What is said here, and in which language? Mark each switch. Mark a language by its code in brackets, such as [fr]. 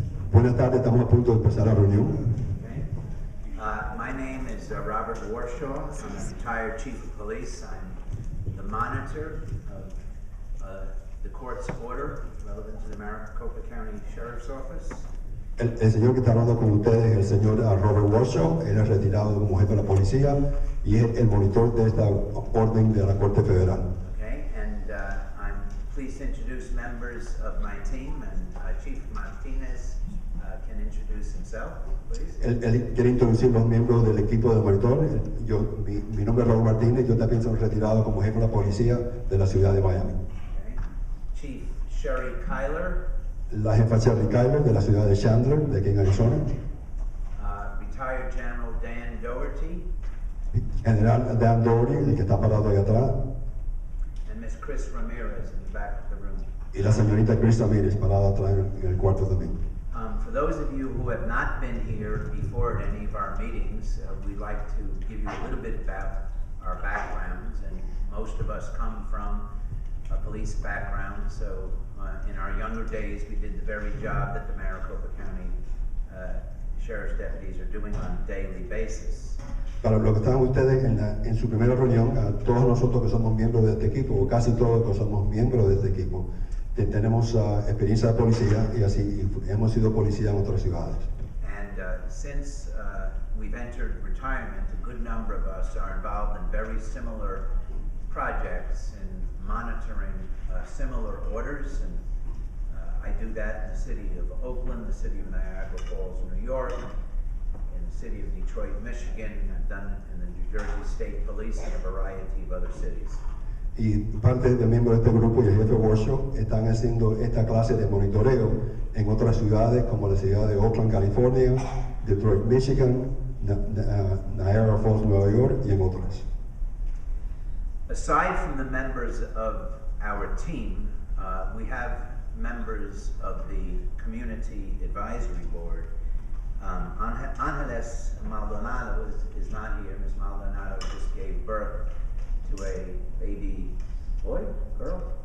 [es] Buenas tardes, estamos a punto de empezar la reunión. [en] Okay. My name is Robert Warshaw. I'm a retired chief of police. I'm the monitor of the court's order relevant to the Maricopa County Sheriff's Office. [es] El señor que está hablando con ustedes es el señor Robert Warshaw. Él es retirado como jefe de la policía y es el monitor de esta orden de la Corte Federal. [en] Okay, and I'm pleased to introduce members of my team, and Chief Martinez can introduce himself, please. [es] Él quiere introducir los miembros del equipo de monitor. Mi nombre es Raúl Martínez, yo también soy retirado como jefe de la policía de la ciudad de Miami. [en] Okay. Chief Sherry Kyler. [es] La jefa Sherry Kyler de la ciudad de Chandler, de aquí en Arizona. [en] Retired General Dan Doherty. [es] General Dan Doherty, el que está parado ahí atrás. [en] And Miss Chris Ramirez in the back of the room. [es] Y la señorita Chris Ramirez parada atrás en el cuarto también. [en] For those of you who have not been here before at any of our meetings, we'd like to give you a little bit about our backgrounds, and most of us come from a police background, so in our younger days we did the very job that the Maricopa County Sheriff's deputies are doing on a daily basis. [es] Para los que están ustedes en su primera reunión, a todos nosotros que somos miembros de este equipo, o casi todos que somos miembros de este equipo, tenemos experiencia de policía y así hemos sido policía en otras ciudades. [en] And since we've entered retirement, a good number of us are involved in very similar projects in monitoring similar orders, and I do that in the city of Oakland, the city of Niagara Falls, New York, in the city of Detroit, Michigan. I've done it in the New Jersey State Police and a variety of other cities. [es] Y parte de miembros de este grupo y el jefe Warshaw están haciendo esta clase de monitoreo en otras ciudades como la ciudad de Oakland, California, Detroit, Michigan, Niagara Falls, Nueva York y en otras. [en] Aside from the members of our team, we have members of the Community Advisory Board. Angeles Maldonado is not here. Ms. Maldonado just gave birth to a baby boy, girl?